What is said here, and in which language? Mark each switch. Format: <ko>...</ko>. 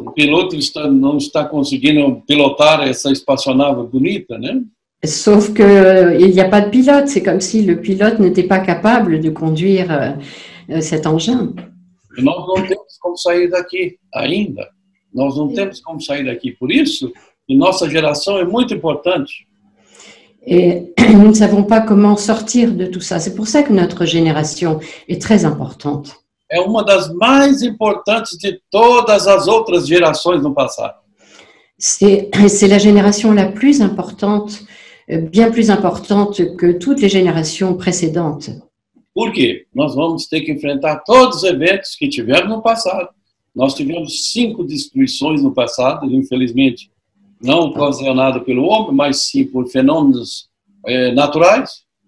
<pt>O piloto não está conseguindo pilotar essa espaçonave bonita, né?</pt> <fr>Sauf qu'il n'y a pas de pilote. C'est comme si le pilote n'était pas capable de conduire cet engin.</fr> <pt>E nós não temos como sair daqui ainda. Nós não temos como sair daqui. Por isso, nossa geração é muito importante.</pt> <fr>Et nous ne savons pas comment sortir de tout ça. C'est pour ça que notre génération est très importante.</fr> <pt>É uma das mais importantes de todas as outras gerações no passado.</pt> <fr>C'est la génération la plus importante, bien plus importante que toutes les générations précédentes.</fr> <pt>Por quê? Nós vamos ter que enfrentar todos os eventos que tivemos no passado. Nós tivemos 5 destruições no passado, infelizmente, não ocasionado pelo homem, mas sim por fenômenos naturais.</pt>